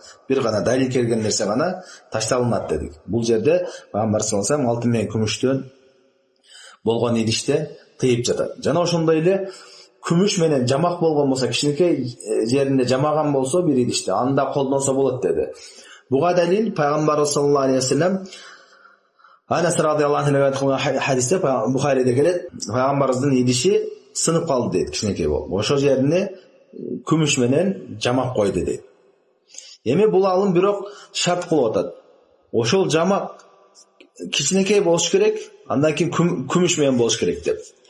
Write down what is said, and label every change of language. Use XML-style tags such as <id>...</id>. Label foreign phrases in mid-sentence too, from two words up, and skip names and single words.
<ky>Бир гана далил келген нерсе гана ташталынат дедик. Бул жерде Пайгамбар</ky> <ar>صلى الله عليه وسلم</ar> <ky>алтын менен күмүштөн болгон идиште тыйып жатат. Жана ошондой эле күмүш менен жамак болгон болсо, кичинекей жеринде жамаган болсо бир идиште, анда колдонсо болот деди. Буга далил Пайгамбар</ky> <ar>صلى الله عليه وسلم</ar> <ky>Анас</ky> <ar>رضي الله عنه</ar> <ky>хадисте Бухариде келет. Пайгамбарыбыздын идиши сынып калды дейт, кичинекей болуп. Ошо жерине күмүш менен жамак койду дейт. Эми бул алым бирок шарт кылып атат. Ошол жамак кичинекей болуш керек, андан кийин күмүш менен болуш керек деп.</ky>